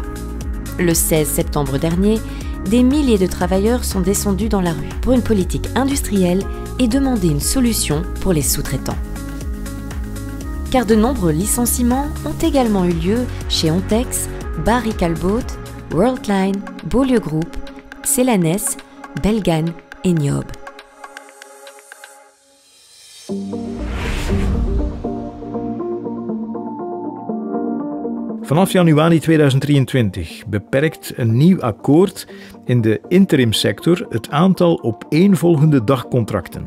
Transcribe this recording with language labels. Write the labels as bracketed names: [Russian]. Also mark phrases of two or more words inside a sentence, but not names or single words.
[French] Le 16 septembre dernier, des milliers de travailleurs sont descendus dans la rue pour une politique industrielle et demander une solution pour les sous-traitants. car de nombreux licenciements ont également eu lieu chez Ontex, Barry Callebaut, Worldline, Beaulieu Group, Celanes, Belgan et Niobe. [Dutch] Vanaf januari 2023 beperkt een nieuw akkoord in de interimsector het aantal opeenvolgende dagcontracten.